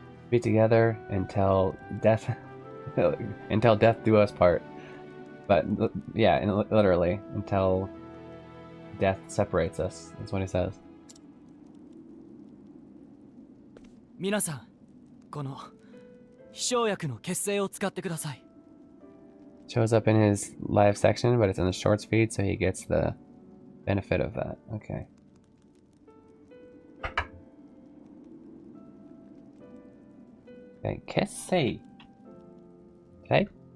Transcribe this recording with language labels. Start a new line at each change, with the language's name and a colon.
English: Be together until death... until death do us part. But, yeah, literally, until death separates us. That's what he says.
Japanese: 皆さん、この飛翔薬の血清を使ってください。
English: Shows up in his live section, but it's in the shorts feed, so he gets the benefit of that. Okay. Okay, Kessei. Okay.